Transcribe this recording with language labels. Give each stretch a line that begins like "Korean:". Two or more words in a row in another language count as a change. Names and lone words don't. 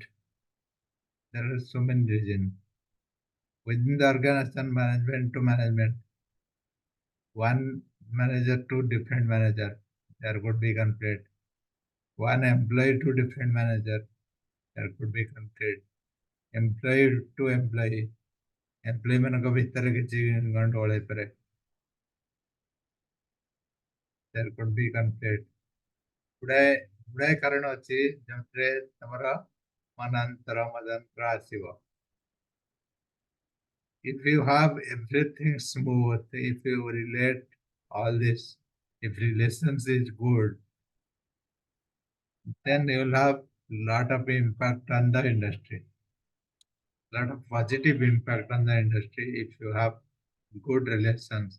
English: There are so many reasons. Within the organization, management to management, one manager to different manager, there could be conflict. One employee to different manager, there could be conflict. Employee to employee,
Odia: employee ମାନଙ୍କ ଭିତରେ କିଛି ଗଣ୍ଡଗୋଳ ହେଇପାରେ,
English: there could be conflict.
Odia: ଗୁଡାଏ ଗୁଡାଏ କାରଣ ଅଛି ଯେଉଁଥିରେ ତମର ମନାନ୍ତର ମତାନ୍ତର ଆସିବ।
English: If you have everything smooth, if you relate all this, if relations is good, then you will have lot of impact on the industry, lot of positive impact on the industry if you have good relations.